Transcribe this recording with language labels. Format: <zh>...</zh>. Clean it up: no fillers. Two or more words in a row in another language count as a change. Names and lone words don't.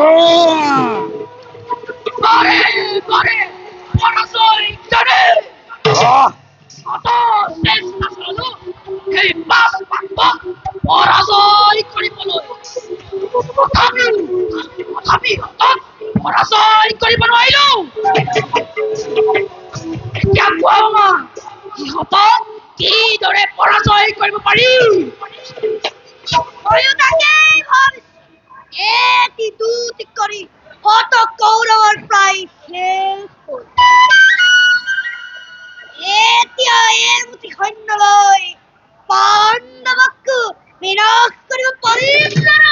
<as>বারে বারে পরাজয় জানে কত চেষ্টা চলালো সেই পাঁচ পাত্র পরাজয় কৰিবলৈ তথাপি পৰাজয় কৰিব নোৱাৰিলো এতিয়া কোৱা সিহঁতক কিদৰে পৰাজয় কৰিব পাৰি ময়ো তাকেই ভাবিছো এটি দুটি কৰি শত কৌৰৱৰ প্ৰায় শেষ হ'ল এতিয়া এমুঠি সৈন্য লৈ পাণ্ডৱক বিনাশ কৰিব পাৰিম জানো</as>